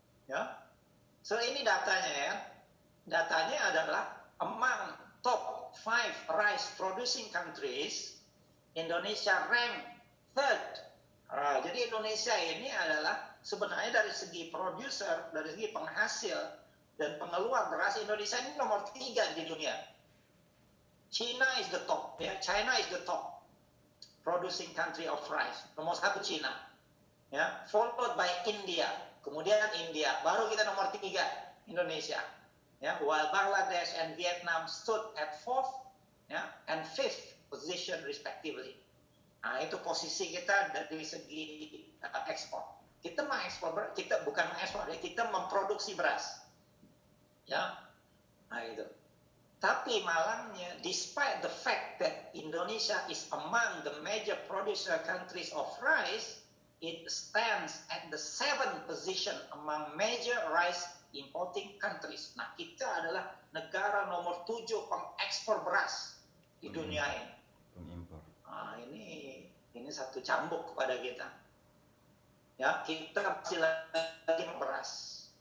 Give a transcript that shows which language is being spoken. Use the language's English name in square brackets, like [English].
[English] Ya. So [Malay] ini datanya ya. Datanya adalah [English] among top 5 rice producing countries, Indonesia rank third. [Malay] Jadi Indonesia ini adalah sebenarnya dari segi producer, dari segi penghasil dan pengeluar beras, Indonesia ini nomor 3 di dunia. [English] China is the top, ya. China is the top producing country of rice. [Malay] Nomor 1 China, ya. [English] Followed by India, [Malay] kemudian India, baru kita nomor 3 Indonesia. [English] Ya, while Bangladesh and Vietnam stood at 4th, ya, and 5th position respectively. [Malay] Nah, itu posisi kita dari segi ekspor. Kita mengekspor beras, kita bukan mengekspor, kita memproduksi beras. Ya, nah itu. Tapi malangnya, [English] despite the fact that Indonesia is among the major producer countries of rice, it stands at the 7th position among major rice importing countries. [Malay] Nah, kita adalah negara nomor 7 pengekspor beras di dunia ini. Pengimpor. Nah, ini satu cambuk kepada kita. Ya, kita masih lagi beras.